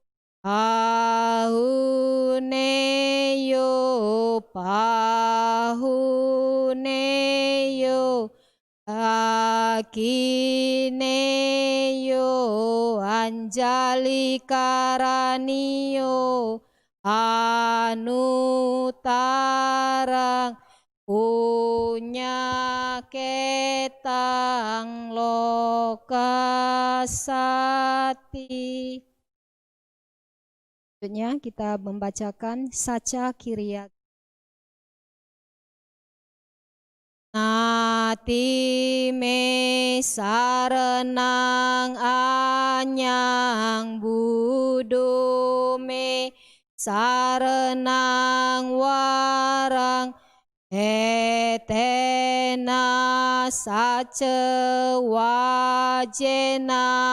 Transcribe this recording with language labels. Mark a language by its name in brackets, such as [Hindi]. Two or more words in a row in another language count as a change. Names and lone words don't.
[Pali] pahuneyo akineyo anjali karaniyo anutarang punya ketang lokasati. [Indonesian] Selanjutnya kita membacakan Saca Kiriya. [Pali] Nati me saranang anyang buddho me saranang warang etena sace wajena